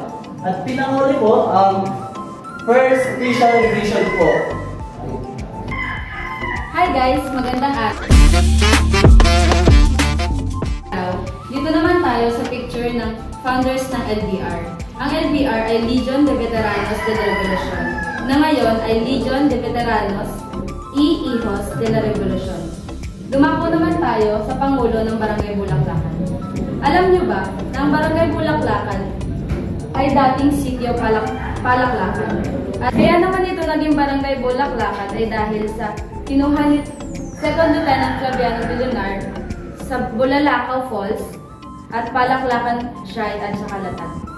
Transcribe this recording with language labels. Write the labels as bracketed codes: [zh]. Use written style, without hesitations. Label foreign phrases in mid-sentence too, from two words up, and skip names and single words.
[tl] At pinanghuli po, ang First Official Division po. [en] Hi guys! [tl] Magandang araw! Dito naman tayo sa picture ng founders ng LBR. Ang LBR ay Legion de Veteranos de la Revolución, na ngayon ay Legion de Veteranos y Hijos de la Revolución. Dumako naman tayo sa Pangulo ng Barangay Bulaklakan. Alam nyo ba na ang Barangay Bulaklakan ay dating sitio Palaklakan? At kaya naman ito naging Barangay Bulaklakan ay dahil sa kinuha ni Second Lieutenant Flaviano Villunar sa Bulalakaw Falls at Palaklakan Shrine at Sakalatan.